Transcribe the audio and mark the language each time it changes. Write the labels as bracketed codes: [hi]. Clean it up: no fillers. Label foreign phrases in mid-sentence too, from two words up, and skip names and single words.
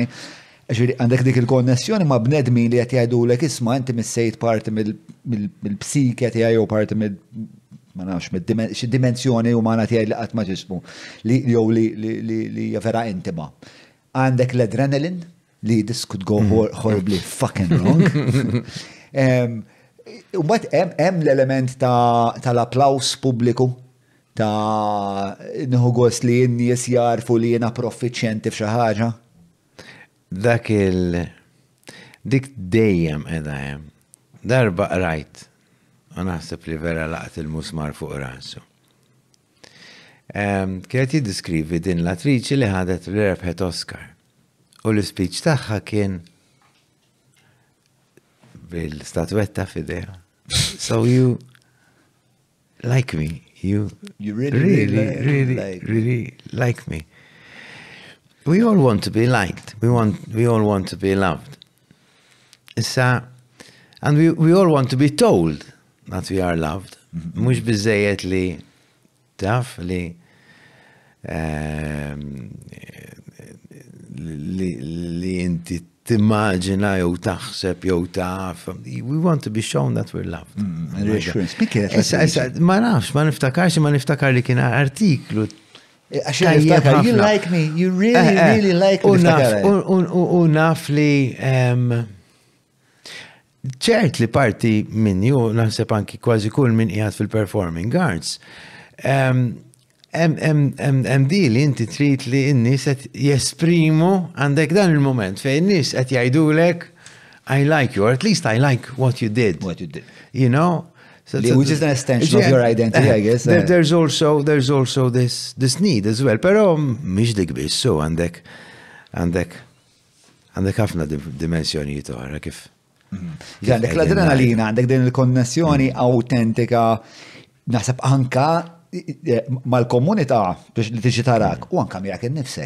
[mt] Għandek dik il-konnessjoni ma' bnedmin li qed jgħidulek isma' inti missejt parti mill-psikja tiegħi jew parti ma nafx, xi dimensjoni umana tiegħi li qatt ma ġismu li jew li vera intima. Għandek l-adrenaline li [en] this could go horribly fucking wrong. [mt] U mbagħad hemm l-element tal-applaws pubbliku ta' nieħu gost li n-nies jarfu li jiena proffiċjenti f'xi ħaġa. Dik dejjem qiegħda hemm. Darba qrajt u naħseb li vera laqt il-musmar fuq rasu. Kienet jiddiskrivi din l-attriċi li ħadet li rebħet Oscar. U l-speech tagħha kien bil-statwetta f'idejha. [en] So you like me. You really like me. We all want to be liked. We all want to be loved. Issa, and we all want to be told that we are loved. [mt] Mhux biżejjed li taf li inti timmaġina jew taħseb jew taf. [en] We want to be shown that we're loved. [mt] Ma nafx, ma niftakar li kien artiklu. [en] You like me, you really like me. [mt] U naf li ċert li parti minni u naħseb anki kważi kull min qiegħed fil- [en] performing arts. [mt] Hemm di li inti trid li n-nies qed jesprimu għandek dan il-moment fejn in-nies qed jgħidulek [en] I like you, or at least I like what you did. You know? Which is an extension of your identity, I guess. There's also this need as well, [mt] però mhix dik biss, so għandek ħafna dimensjonijiet oħra kif. Għandek l-adrenalina, għandek din il-konnessjoni autentika, naħseb anka mal-komunità biex li tiġi tarak, u anka miegħek innifsek.